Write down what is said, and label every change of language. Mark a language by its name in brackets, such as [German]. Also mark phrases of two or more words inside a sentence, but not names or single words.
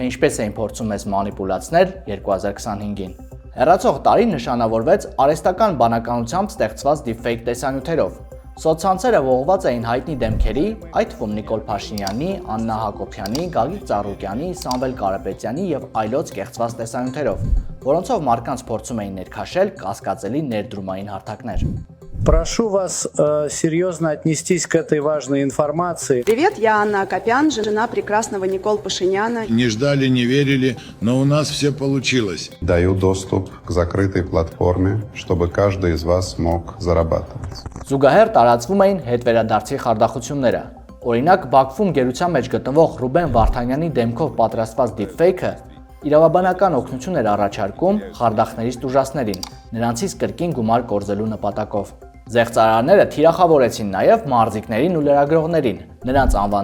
[Armenian] ինչպես էին փորձում մեզ մանիպուլացնել 2025-ին։ Հեռացող տարի նշանավորվեց արհեստական բանականությամբ ստեղծված deepfake տեսանյութերով։ Սոցցանցերը ողողված էին հայտնի դեմքերի, այդ թվում Նիկոլ Փաշինյանի, Աննա Հակոբյանի, Գագիկ Ծառուկյանի, Սամվել Կարապետյանի եւ այլոց կեղծված տեսանյութերով, որոնցով մարդկանց փորձում էին ներքաշել կասկածելի ներդրումային հարթակներ։ [Russian] Прошу вас серьезно отнестись к этой важной информации. Привет, я Анна Акопян, жена прекрасного Николы Пашиняна. Не ждали, не верили, но у нас все получилось. Даю доступ к закрытой платформе, чтобы каждый из вас мог зарабатывать. [Armenian] Զուգահեռ տարածվում էին հետվերադարձի խարդախությունները։ Օրինակ, Բաքվում գերության մեջ գտնվող Ռուբեն Վարդանյանի դեմքով պատրաստված deepfake-ը իրավաբանական օգնություն էր առաջարկում խարդախներից տուժածներին, նրանցից կրկին գումար կորզելու նպատակով։ Զեղծարարները թիրախավորեցին նաև մարզիկներին ու լրագրողներին, նրանց անվան